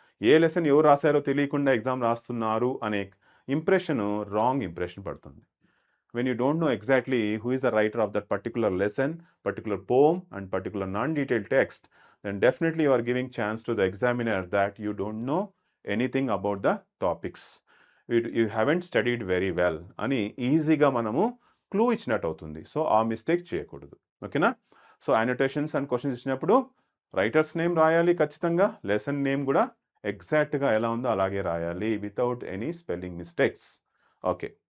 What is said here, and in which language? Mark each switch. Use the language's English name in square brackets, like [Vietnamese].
[Telugu] ఏ lesson ఎవరు రాసారో తెలియకుండా exam రాస్తున్నారు అనే రాంగ్ ఇంప్రెషన్ పడుతుంది. [English] When you don't know exactly who is the writer of that particular lesson, particular poem and particular non-detailed text, then definitely you are giving chance to the examiner that you don't know anything about the topics. You haven't studied very well [Telugu] అని ఈజీగా మనము clue ఇచ్చినట్టు అవుతుంది. So ఆ mistake చేయకూడదు. ఓకేనా? So annotations and questions ఇచ్చినప్పుడు writers name రాయాలి ఖచ్చితంగా. లెసన్ నేమ్ కూడా ఎగ్జాక్ట్‌గా ఎలా ఉందో అలాగే రాయాలి [English] Without any spelling mistakes. [Telugu] Okay.